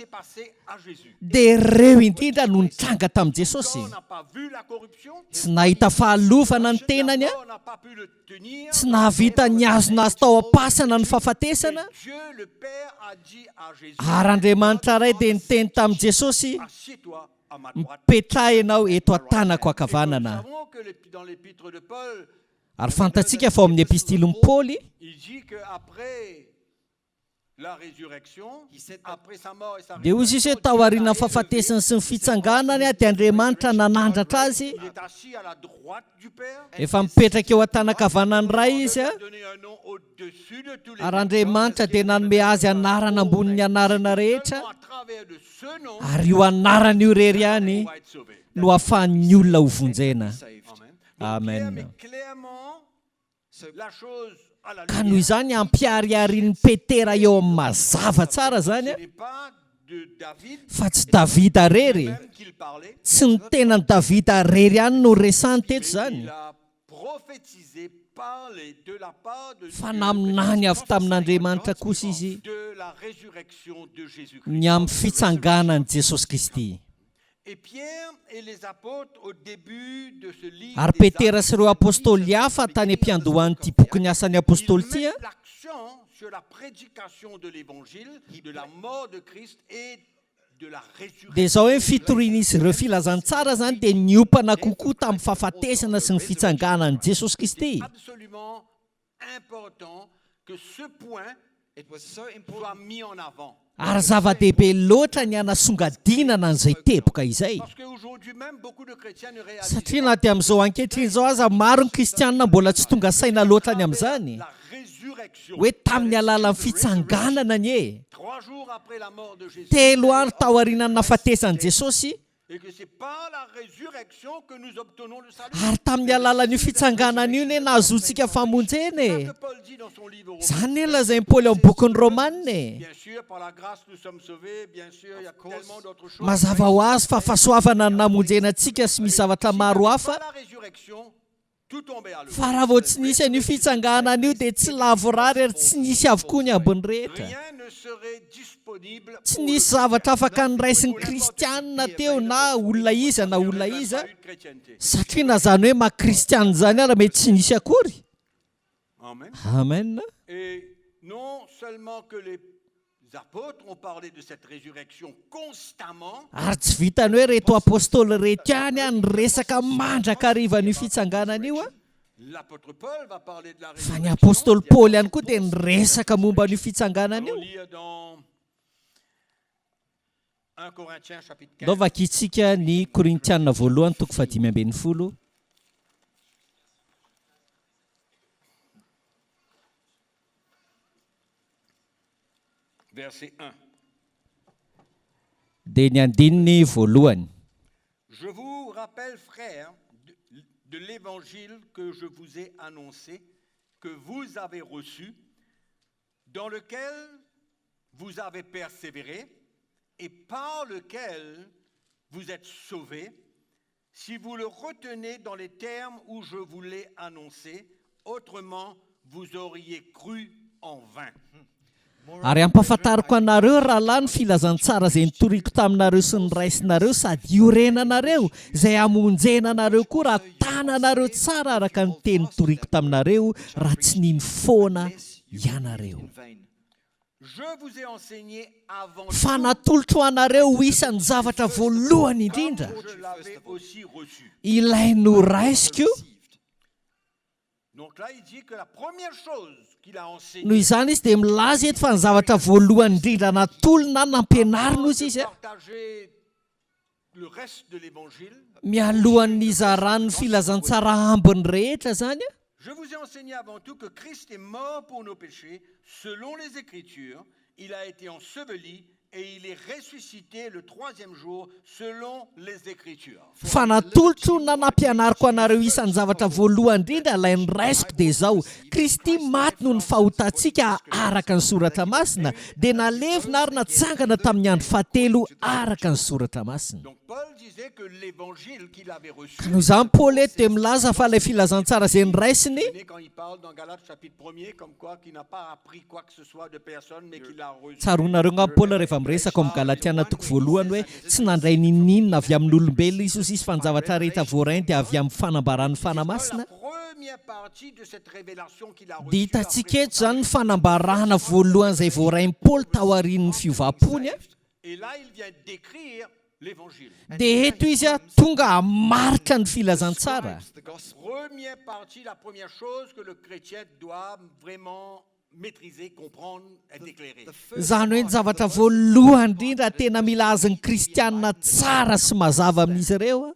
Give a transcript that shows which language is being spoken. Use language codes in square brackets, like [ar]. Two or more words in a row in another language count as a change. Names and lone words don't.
[fr] s'est passé à Jésus. [mg] dia ireo indrindra no nitranga tamin'i Jesosy. [fr] On n'a pas vu la corruption, [mg] Tsy nahita fahalovana ny tenany a, [fr] on n'a pas pu le tenir. [mg] tsy nahavita ny azona azy tao am-pasana ny fahafatesana. [fr] Dieu le Père a dit à Jésus, [mg] Ary Andriamanitra ray dia niteny tamin'i Jesosy [fr] assieds-toi à ma droite. [mg] mipetraha ianao eto an-tanako [fr] Nous [mg] ankavanana. [fr] savons que dans l'épître de Paul, [mg] Ary fantatsika fa ao amin'ny epistilon'ny Paoly [fr] il dit qu'après la résurrection, après sa mort et sa [mg] dia hozy izy hoe tao aoriana ny fahafatesany sy ny fitsanganany a dia Andriamanitra nanandratra azy, [fr] il est assis à la droite du Père. [mg] efa mipetraka eo an-tanakavanany ray izy a. [fr] Il a donné un nom au-dessus de tous les [mg] Ary Andriamanitra dia nanome azy anarana ambonin'ny anarana rehetra [fr] noms. À travers de ce nom, [mg] ary io anarana io rery ihany [fr] on va être sauvé. [mg] no ahafahan'ny olona ho vonjena. [en] saved. [fr] Amen. Donc, Pierre [mg] Amen. [fr] met clairement la chose à la [mg] Ka noho [fr] lumière. [mg] izany ampiariarian'ny Petera eo amin'ny mazava tsara zany a, [fr] Ce n'est pas de David [mg] fa tsy Davida rery, [fr] même qu'il parlait. [mg] tsy ny tenany Davida rery ihany no resany teto zany, [fr] Il a prophétisé, parlé de la part de [mg] fa [fr] Dieu, [mg] naminany avy tamin'Andriamanitra kosa izy [fr] de la résurrection de Jésus-Christ. [mg] ny amin'ny fitsanganan'i Jesosy Kristy. [fr] Et Pierre et les apôtres au début de ce livre [mg] Ary [fr] des [mg] Petera [fr] Actes, [mg] sy ireo apôstôly hafa tany am-piandohan'ity boky ny asan'ny apôstôly [fr] ils [mg] ity a, [fr] mettent l'accent sur la prédication de l'évangile, de la mort de Christ et de la résurrection. [mg] dia zao hoe fitorian'izy ireo filazantsara zany dia niompana kokoa tamin'ny fahafatesana sy ny fitsanganan'i Jesosy Kristy. [fr] Absolument important que ce point [en] It was so [fr] soit [en] important [fr] mis en avant. [mg] Ary zava-dehibe loatra ny anasongadinana an'izay teboka izay. [fr] Parce qu'aujourd'hui même, beaucoup de chrétiens ne réalisent [mg] Satria na dia amin'izao ankehitriny zao aza maro ny kristianina mbola tsy tonga saina loatra ny amin'izany [fr] la résurrection. [mg] hoe tamin'ny alalan'ny fitsanganana ny e [fr] 3 jours après la mort de Jésus. [mg] telo andro tao aorianany nahafatesan'i Jesosy [fr] Et que c'est par la résurrection que nous obtenons le salut. [mg] ary tamin'ny alalan'io fitsanganana io ne nahazontsika famonjena [fr] C'est e. ce que Paul dit dans son livre aux Romains. [mg] Zany ny lazain'i Paoly amin'ny bokin'ny Romanina e. [fr] Bien sûr, par la grâce, nous sommes sauvés. Bien sûr, il y a tellement d'autres choses. [mg] Mazava ho azy fa fahasoavana ny namonjena antsika sy misy zavatra maro hafa. [fr] Par la résurrection, tout tombait à l'eau. [mg] Fa raha vao tsy nisy an'io fitsanganana io dia tsy lavorary ary tsy nisy avokoa ny ambony rehetra. [fr] Rien ne serait disponible. [mg] Tsy nisy zavatra afaka nyraisin'ny kristianina teo na olona iza na olona iza satria na zany hoe maha-kristianina zany ara mety tsy nisy akory. [fr] Amen. [mg] Amen. [fr] Et non seulement que les apôtres ont parlé de cette résurrection constamment, [mg] Ary tsy vitany hoe reto apôstôly reto ihany a resaka mandraka harivan'io fitsanganana io a. [fr] l'apôtre Paul va parler de la [mg] Fa ny [fr] résurrection. [mg] apôstôly Paoly ihany koa dia niresaka momba an'io fitsanganana [fr] Allons [mg] io. [fr] lire dans 1 Corinthiens chapitre 15. [mg] Ndao vakintsika ny Korintianina voalohany toko 5:10. [fr] Verset 1. [mg] Dia ny andininy voalohany. [fr] Je vous rappelle, frères, de l'évangile que je vous ai annoncé, que vous avez reçu, dans lequel vous avez persévéré et par lequel vous êtes sauvés, si vous le retenez dans les termes où je vous l'ai annoncé, autrement vous auriez cru en vain. [mg] Ary ampahafantariko anareo rahalahy ny filazantsara izay nitoriako taminareo sy ny raisinareo sady iorenanareo izay hamonjena anareo koa raha tananareo tsara araka ny teny nitoriako taminareo raha tsy niny foana ianareo. [en] in vain. [fr] Je vous ai enseigné avant [mg] Fa natolotro anareo ho isan'ny zavatra voalohany indrindra [fr] je l'avais aussi reçu. [mg] ilay noraisiko. [fr] Donc là, il dit que la première chose qu'il a enseignée, [mg] Noho izany izy dia milaza eto fa ny zavatra voalohany indrindra natolona nampianarina izy izy a. [fr] partager le reste de l'évangile, [mg] Mialohan'ny izaran'ny filazantsara ambiny rehetra zany a. [fr] je vous ai enseigné avant tout que Christ est mort pour nos péchés, selon les Écritures. Il a été enseveli et il est ressuscité le 3e jour, selon les Écritures. [mg] Fa natolotro na nampianariko anareo isan'ny zavatra voalohany indrindra ilay niraisiko dia izao: Kristy maty noho ny fahotantsika araka ny soratra masina, dia nalevina ary natsangana tamin'ny andro fahatelo araka ny soratra masina. [fr] Donc Paul disait que l'évangile qu'il avait reçu, [mg] Ka noho izany Paoly eto dia milaza fa ilay filazantsara izay niraisiny [fr] quand il parle dans Galates chapitre 1er, comme quoi qu'il n'a pas appris quoi que ce soit de personne, mais qu'il a reçu. [mg] tsaronareo nga Paoly rehefa miresaka amin'ny Galatiana toko voalohany hoe tsy nandray ninninona avy amin'ny olombelona izy izy fa ny zavatra rehetra voarainy dia avy amin'ny fanambaran'ny fanamasina. [fr] La première partie de cette révélation qu'il a reçue. [mg] Dia hitantsika eto zany ny fanambarana voalohany izay voarainy Paoly tao aorian'ny fiovampony a. [fr] Et là, il vient décrire l'évangile. [mg] Dia eto izy a tonga hamaritra ny filazantsara. [en] Describes the gospel. [fr] Première partie, la première chose que le chrétien doit vraiment maîtriser, comprendre, être éclairé. [en] The first [mg] Zany hoe ny [en] part [mg] zavatra [en] of the gospel, [mg] voalohany indrindra tena mila azon'ny kristianina tsara sy mazava amin'izy ireo a.